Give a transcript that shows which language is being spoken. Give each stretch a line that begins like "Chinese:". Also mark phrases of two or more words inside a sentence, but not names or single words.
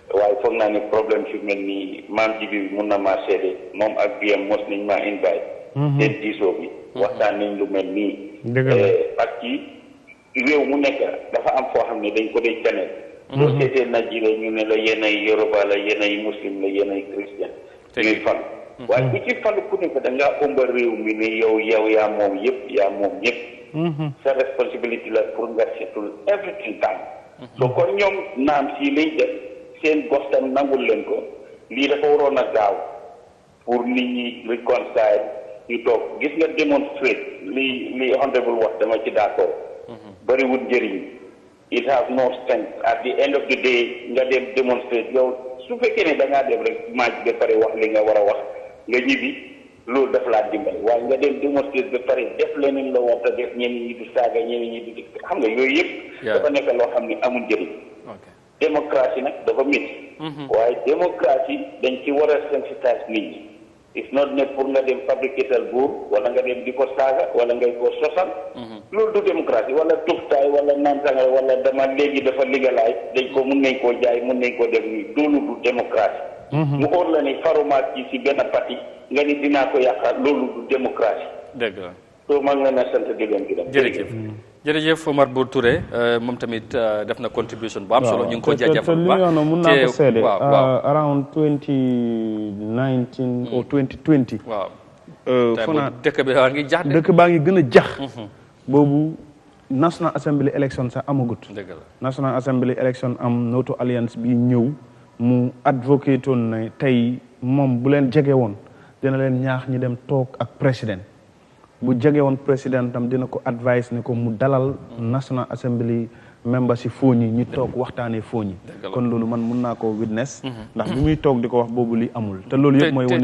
Wolof: waaye foog naa ne problème fi mel ni maam ji bi mun na maa seede moom ak BM mos nañ maa invite seen diisoo bi waxtaan nañ lu mel nii
French: parce que
Wolof: réew mu nekk dafa am foo xam ne dañ ko dee caneel soo seetee Nigeria ñu ne la yéenay Yoruba la yéenay muslim la yéenay christian ñuy falu waaye bu ci falu ku nekk da ngaa ëmba réew mi ne yow yaa moom yëpp yaa moom ñëpp sa responsabilité la pour nga seetul
English: everything time
Wolof: so kon ñoom naam si liñ def seen gox tam nangul leen ko lii dafa waroon a gaaw pour nit ñi reconcile ñu toog gis nga démonstrate li honorable wax dama ci d'accord bariwul njëriñ
English: it has no strength at the end of the
Wolof: day nga dem demonstrate yow su fekkee ne da ngaa dem rek maaj ba pare wax li nga war a wax nga ñibbi loolu dafa laa dimbali waaye nga dem demonstrate ba pare def leneen la war a def ñenn ñi di saaga ñenn ñi di xam nga yooyu yëpp dafa nekk loo xam ne amul njëriñ démocratie nag dafa métti waaye démocratie dañ ci war a sensitiser nit ñi
English: it's not
Wolof: ne pour nga dem fabricatal buur wala nga dem di ko saaga wala ngay ko sosal loolu du démocratie wala tuftaay wala naan sangara wala dama léegi dafa ligalaay dañ ko mun nañ koo jaay mun nañ koo def nii loolu du démocratie mu óor la ni farumaat ci si benn parti nga ni dinaa ko yàqal loolu du démocratie dëgg la soo maa ngi leen a sant di leen gërëm jërëjëf jërëjëf Omar Bour Touré moom tamit def na contribution bu am solo ñu ngi ko jaajëfal bu baax mun naa ko seede
English: around 2019 or 2020
Wolof: waaw fanaa dëkk bi waa ngi jax dëkk baa ngi gën a jax boobu National Assembly election sax amagut dëgg la National Assembly election am Noto Alliance bi ñëw mu advocate woon ne tey moom bu leen jege woon dina leen ñaax ñi dem toog ak président bu jege woon président tam dina ko advice ne ko mu dalal National Assembly member si fooñi ñi toog waxtaanee fooñi kon loolu man mun naa ko witness ndax bi muy toog di ko wax boobu li amul te loolu yëpp mooy wane